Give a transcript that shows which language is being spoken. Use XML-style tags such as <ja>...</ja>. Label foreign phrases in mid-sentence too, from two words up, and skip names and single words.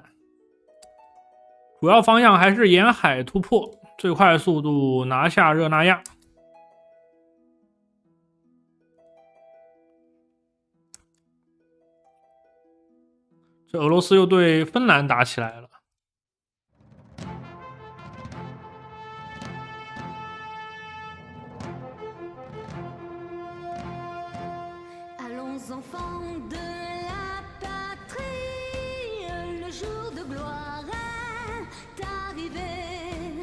<zh>主要方向还是沿海突破，最快速度拿下热那亚。这俄罗斯又对芬兰打起来了。</zh> <fr>Enfants de la patrie, le jour de gloire est arrivé.</fr>